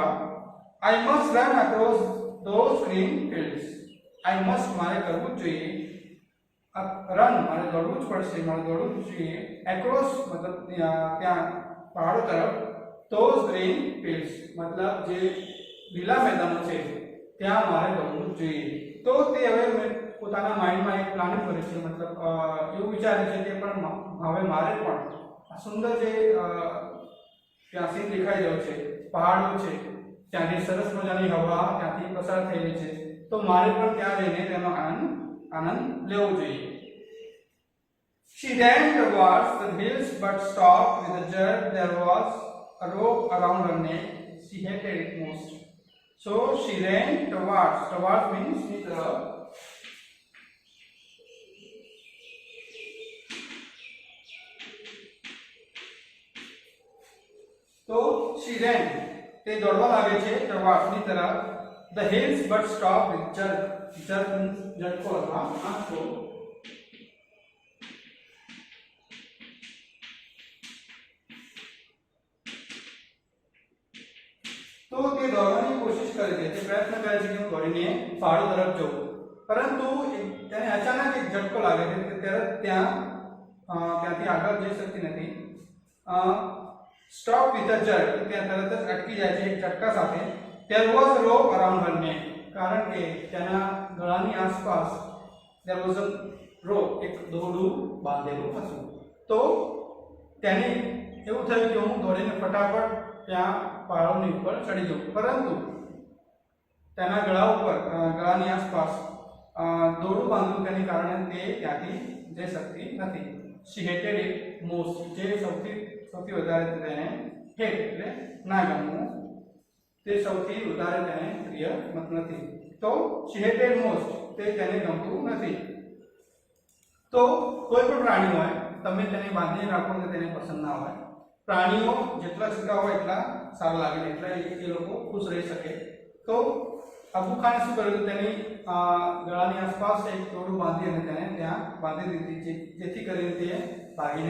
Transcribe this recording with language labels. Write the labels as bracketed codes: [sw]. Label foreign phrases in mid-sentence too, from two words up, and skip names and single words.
[en] I must run across those green fields. I must [gu] મારે કરવું જ જોઈએ, રન મારે દોડવું જ પડશે, મારે દોડવું જ જોઈએ. across मतलब ત્યાં પહાડો તરફ, [en] those green fields [gu] मतलब જે લીલા મેદાનો છે ત્યાં મારે દોડવું જ જોઈએ. તો તે હવે પોતાના માઇન્ડમાં એક પ્લાનિંગ કરે છે, मतलब એવું વિચારે છે કે પણ હવે મારે પણ આ સુંદર જે ત્યાં સીન દેખાઈ રહ્યો છે, પહાડો છે, ત્યાંથી સરસ મજાની હવા ત્યાંથી પસાર થઈ રહી છે, તો મારે પણ ત્યાં જઈને તેનો આનંદ લેવો જોઈએ. [en] She ran towards the hills but stopped with a jerk. There was a rope around her neck. She hated it most. So she ran towards means [gu] ની તરફ. [en] तो she ran, [gu] તે દોડવા લાગે છે towards ની તરફ. [en] The hills but stopped with jerk. Jerk means [gu] ઝટકો અથવા આંચકો. तो તે દોડવાની કોશિશ કરે છે, તે પ્રયત્ન કરે છે કે હું દોડીને પહાડો તરફ જઉં, પરંતુ તેને અચાનક એક ઝટકો લાગે છે, તે તરત ત્યાંથી આગળ જઈ શકતી નથી. [en] stop with a jerk, [gu] ત્યાં તરત જ અટકી જાય છે એક ઝટકા સાથે. [en] There was a rope around her neck, [gu] કારણ કે તેના ગળાની આસપાસ [en] there was a rope, [gu] એક દોરડું બાંધેલું હતું. તો તેને એવું થયું કે હું દોડીને ફટાફટ ત્યાં પહાડોની ઉપર ચડી જાઉં, પરંતુ તેના ગળાની આસપાસ દોરડું બાંધવું તેને કારણે તે ત્યાંથી જઈ શકતી નથી. [en] She hated it most, [gu] જે સૌથી વધારે તેને હેટ એટલે ના ગમવું, તે સૌથી વધારે તેને પ્રિય નથી. [en] તો she hated most, [gu] તે તેને ગમતું નથી. તો કોઈ પણ પ્રાણી હોય, તમે તેને બાંધીને રાખો તો તેને પસંદ ના હોય. પ્રાણીઓ જેટલા છૂટા હોય એટલા સારા લાગે, એટલા એ લોકો ખુશ રહી શકે. તો અબુ ખાને શું કર્યું, તેની ગળાની આસપાસ એક દોરડું બાંધી અને તેને ત્યાં બાંધી દીધી, જેથી કરીને તે ભાગીને.